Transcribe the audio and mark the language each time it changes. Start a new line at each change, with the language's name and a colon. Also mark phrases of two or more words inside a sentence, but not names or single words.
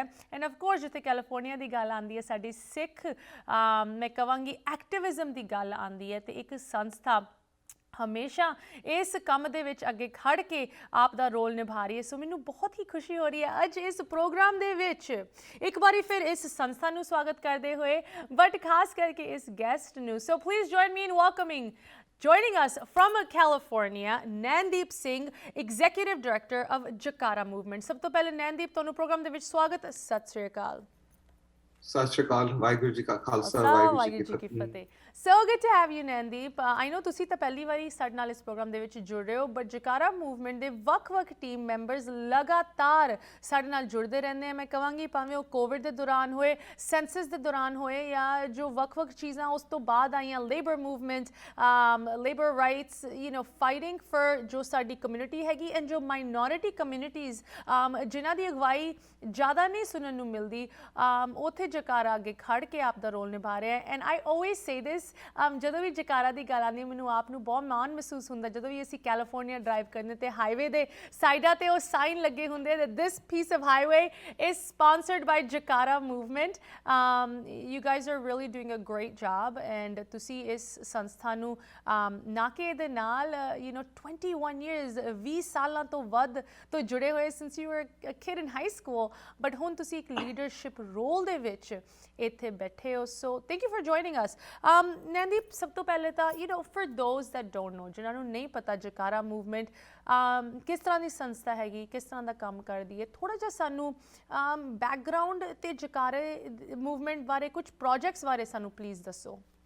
English: and of course
Punjabi: ਜਿੱਥੇ ਕੈਲੀਫੋਰਨੀਆ ਦੀ ਗੱਲ ਆਉਂਦੀ ਹੈ, ਸਾਡੀ ਸਿੱਖ ਮੈਂ ਕਹਾਂਗੀ ਐਕਟਿਵਿਜ਼ਮ ਦੀ ਗੱਲ ਆਉਂਦੀ ਹੈ, ਤੇ ਇੱਕ ਸੰਸਥਾ ਹਮੇਸ਼ਾ ਇਸ ਕੰਮ ਦੇ ਵਿੱਚ ਅੱਗੇ ਖੜ ਕੇ ਆਪ ਦਾ ਰੋਲ ਨਿਭਾ ਰਹੀ ਹੈ। ਸੋ ਮੈਨੂੰ ਬਹੁਤ ਹੀ ਖੁਸ਼ੀ ਹੋ ਰਹੀ ਹੈ ਅੱਜ ਇਸ ਪ੍ਰੋਗਰਾਮ ਦੇ ਵਿੱਚ ਇੱਕ ਵਾਰੀ ਫਿਰ ਇਸ ਸੰਸਥਾ ਨੂੰ ਸਵਾਗਤ ਕਰਦੇ ਹੋਏ, ਬਟ ਖਾਸ ਕਰਕੇ ਇਸ ਗੈਸਟ ਨੂੰ।
English: So please join me in welcoming, joining us from California, Nandeep Singh, Executive Director of Jakara movement.
Punjabi: ਸਭ ਤੋਂ ਪਹਿਲੇ ਨੈਨਦੀਪ, ਤੁਹਾਨੂੰ ਪ੍ਰੋਗਰਾਮ ਦੇ ਵਿੱਚ ਸਵਾਗਤ। ਸਤਿ ਸ਼੍ਰੀ ਅਕਾਲ। ਸਤਿ ਸ਼੍ਰੀ ਅਕਾਲ, ਵਾਹਿਗੁਰੂ ਜੀ ਕਾ ਖਾਲਸਾ, ਵਾਹਿਗੁਰੂ ਜੀ ਕੀ ਫਤਿਹ।
English: So good to have you, Nandeep. I know
Punjabi: ਤੁਸੀਂ ਤਾਂ ਪਹਿਲੀ ਵਾਰੀ ਸਾਡੇ ਨਾਲ ਇਸ ਪ੍ਰੋਗਰਾਮ ਦੇ ਵਿੱਚ ਜੁੜ ਰਹੇ ਹੋ, ਬਟ ਜਕਾਰਾ ਮੂਵਮੈਂਟ ਦੇ ਵੱਖ-ਵੱਖ
English: team members
Punjabi: ਲਗਾਤਾਰ ਸਾਡੇ ਨਾਲ ਜੁੜਦੇ ਰਹਿੰਦੇ ਆ। ਮੈਂ ਕਹਾਂਗੀ ਭਾਵੇਂ ਉਹ ਕੋਵਿਡ ਦੇ ਦੌਰਾਨ ਹੋਏ, ਸੈਂਸਸ ਦੇ ਦੌਰਾਨ ਹੋਏ, ਜਾਂ ਜੋ ਵੱਖ-ਵੱਖ ਚੀਜ਼ਾਂ ਉਸ ਤੋਂ ਬਾਅਦ ਆਈਆਂ,
English: labour movement, labour rights, fighting for
Punjabi: ਜੋ ਸਾਡੀ ਕਮਿਊਨਿਟੀ ਹੈਗੀ, ਐਂਡ ਜੋ
English: minority communities
Punjabi: ਜਿਨ੍ਹਾਂ ਦੀ ਅਗਵਾਈ ਜ਼ਿਆਦਾ ਨਹੀਂ ਸੁਣਨ ਨੂੰ ਮਿਲਦੀ, ਉੱਥੇ ਜਕਾਰਾ ਅੱਗੇ ਖੜ ਕੇ ਆਪ ਦਾ ਰੋਲ ਨਿਭਾ ਰਿਹਾ ਹੈ।
English: And I always say this,
Punjabi: ਜਦੋਂ ਵੀ ਜਕਾਰਾ ਦੀ ਗੱਲ ਆਉਂਦੀ, ਮੈਨੂੰ ਆਪ ਨੂੰ ਬਹੁਤ ਮਾਣ ਮਹਿਸੂਸ ਹੁੰਦਾ ਜਦੋਂ ਵੀ ਅਸੀਂ ਕੈਲੀਫੋਰਨੀਆ ਡਰਾਈਵ ਕਰਨੇ ਤੇ ਹਾਈਵੇ ਦੇ ਸਾਈਡਾਂ ਤੇ ਉਹ ਸਾਈਨ ਲੱਗੇ ਹੁੰਦੇ
English: that this piece of highway is sponsored by Jakara movement. You guys are really doing a great job, and
Punjabi: ਤੁਸੀਂ ਇਸ ਸੰਸਥਾ ਨੂੰ ਨਾ ਕਿ ਇਹਦੇ ਨਾਲ
English: 21 years
Punjabi: 20 ਸਾਲਾਂ ਤੋਂ ਵੱਧ ਤੋਂ ਜੁੜੇ ਹੋਏ,
English: since you were a kid in high school, but
Punjabi: ਹੁਣ ਤੁਸੀਂ ਇੱਕ
English: leadership role
Punjabi: ਦੇ ਵਿੱਚ ਵਿੱਚ ਇੱਥੇ ਬੈਠੇ ਹੋ।
English: So thank you for joining us.
Punjabi: ਨੈਨਦੀਪ, ਸਭ ਤੋਂ ਪਹਿਲੇ ਤਾਂ
English: for those that don't know,
Punjabi: ਜਿਨ੍ਹਾਂ ਨੂੰ ਨਹੀਂ ਪਤਾ ਜਕਾਰਾ ਮੂਵਮੈਂਟ ਕਿਸ ਤਰ੍ਹਾਂ ਦੀ ਸੰਸਥਾ ਹੈਗੀ, ਕਿਸ ਤਰ੍ਹਾਂ ਦਾ ਕੰਮ ਕਰਦੀ ਹੈ, ਥੋੜ੍ਹਾ ਜਿਹਾ ਸਾਨੂੰ ਬੈਕਗਰਾਊਂਡ ਅਤੇ ਜਕਾਰੇ ਮੂਵਮੈਂਟ ਬਾਰੇ, ਕੁਝ ਪ੍ਰੋਜੈਕਟਸ ਬਾਰੇ ਸਾਨੂੰ ਪਲੀਜ਼ ਦੱਸੋ।